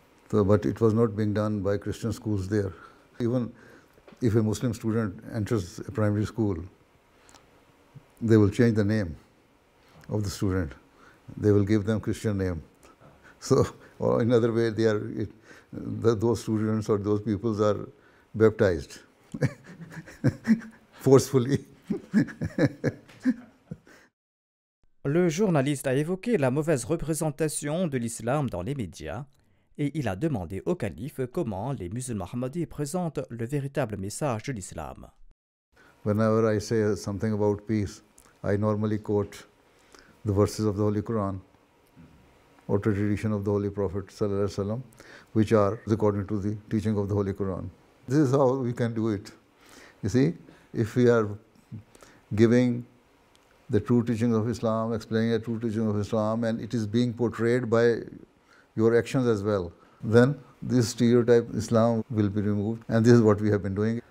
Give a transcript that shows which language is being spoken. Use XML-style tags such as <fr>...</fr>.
<en>So, but it was not being done by Christian schools there. Even if a Muslim student enters a primary school, they will change the name of the student. They will give them Christian name. So, or in other way, those students or those peoples are baptized forcefully.</en> <fr>Le journaliste a évoqué la mauvaise représentation de l'islam dans les médias et il a demandé au calife comment les musulmans ahmadis présentent le véritable message de l'islam.</fr> <en>Whenever I say something about peace, I normally quote the verses of the Holy Quran or the tradition of the Holy Prophet ﷺ, which are according to the teaching of the Holy Quran. This is how we can do it. You see, if we are giving the true teaching of Islam, explaining the true teaching of Islam, and it is being portrayed by your actions as well, then this stereotype Islam will be removed, and this is what we have been doing.</en>